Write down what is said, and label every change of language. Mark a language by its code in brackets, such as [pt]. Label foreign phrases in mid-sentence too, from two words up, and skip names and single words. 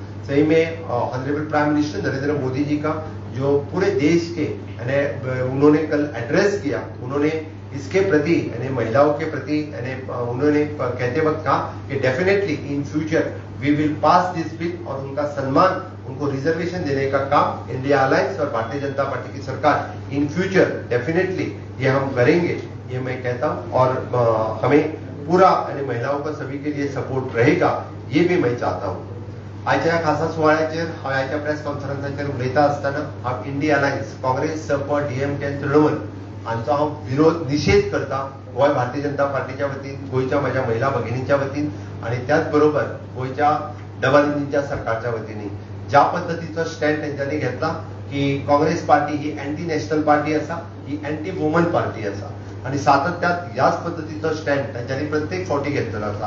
[hi] सही में [en] honourable prime minister [hi] नरेंद्र मोदी जी का जो पूरे देश के उन्होंने कल एड्रेस किया, उन्होंने इसके प्रति महिलाओं के प्रति उन्होंने कहते वक्त कहा कि [en] definitely in future we will pass this bill, [hi] और उनका सम्मान, उनको रिजर्वेशन देने का काम इंडिया अलायंस और भारतीय जनता पार्टी की सरकार [en] in future definitely [hi] ये हम करेंगे, ये मैं कहता हूं। और हमें पूरा महिलाओं का सभी के लिए सपोर्ट रहेगा, ये भी मैं चाहता हूं। [kok] आजच्या खासा सुवाळ्याचेर हांव आयच्या प्रेस कॉन्फरन्साचेर उलयता आसतना हांव इंडिया अलायंस, काँग्रेस, सपा, डीएमके, तृणमूल हांचो हांव विरोध निषेध करता गोंय भारतीय जनता पार्टीच्या वतीन, गोंयच्या म्हज्या महिला भगिनींच्या वतीन आणि त्याच बरोबर गोंयच्या डबलिनीच्या सरकारच्या वतीन ज्या पद्धतीचो स्टँड तेंच्यांनी घेतला की काँग्रेस पार्टी ही [en] anti national party [kok] आसा, ही [en] anti woman party [kok] आसा आणि सातत्यात याच पद्धतीचो स्टँड तेंच्यांनी प्रत्येक फावटी घेतलेलो आसा।